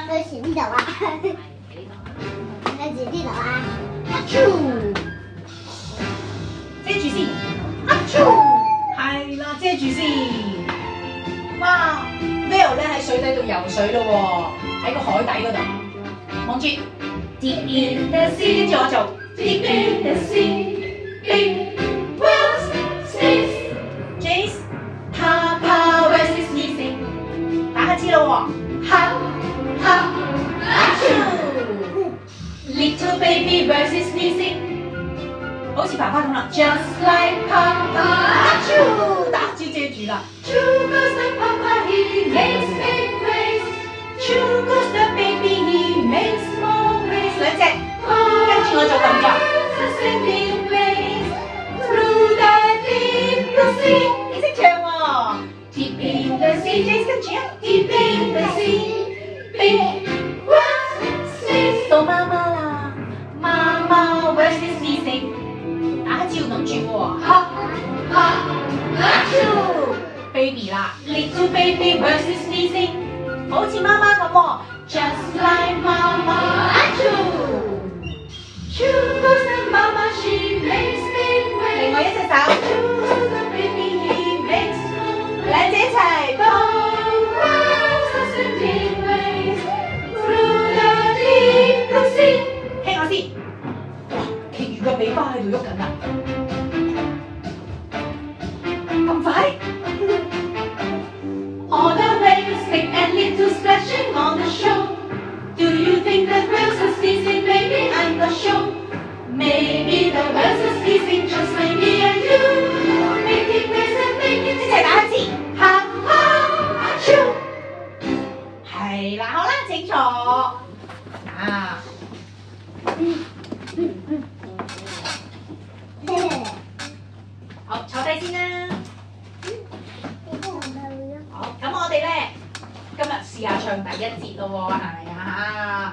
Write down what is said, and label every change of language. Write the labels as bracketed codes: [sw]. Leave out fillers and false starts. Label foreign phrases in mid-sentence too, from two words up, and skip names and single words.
[yue] 對住呢度啊，跟住呢度啊，遮住先，係啦，遮住先。哇 ，Whale 咧喺水底度游水咯喎，喺個海底嗰度，望住 [en] Deep in the sea， [yue] 跟住我做 [en] Deep in the sea，Big whales sneeze Jace Papa whale is sneezing， [yue] 打乞嗤咯喎，哈哈 [en] ，Little baby whale is sneezing。 [yue] 好似爸爸咁啦 ， [en] Just like Papa， [yue] 打招遮住啦。 [en] True goes the Papa, he makes big waves. True goes the baby, he makes small waves。 [yue] 兩隻，跟住我做動作。 [en] Swimming waves through the deep blue sea。 [yue] 你識唱喎 [en] ？Deep in the sea， Jace [yue] 跟住啊。 [en] Deep in the sea，big whales sneeze。 [yue] 到媽媽啦，媽媽 [en] whales is sneezing。 [yue] 打乞嗤要諗住喎，哈哈，baby 啦 ， [en] little baby whale is sneezing， [yue] 好似媽媽咁喎 [en] ，just like 媽媽 ，True goes the mama, she makes big waves。 [yue] 另外一隻手 [en] ，True goes the baby, he makes small waves。 [yue] 兩隻一齊 [en] ，Whales are swimming waves through the deep blue sea。 [yue] 聽我先，哇，鯨魚嘅尾巴喺度喐緊啦。咁快 [en] ？All the waves big and little splashing on the shore. Do you think that whales are sneezing? Maybe I'm not sure. Maybe the whales are sneezing just like me and you. Making waves and making [yue] 一齊打乞嗤，哈哈超。係啦，好啦，請坐。啊。好，坐低先啦。好，咁我哋咧今日試下唱第一節咯喎，係咪啊？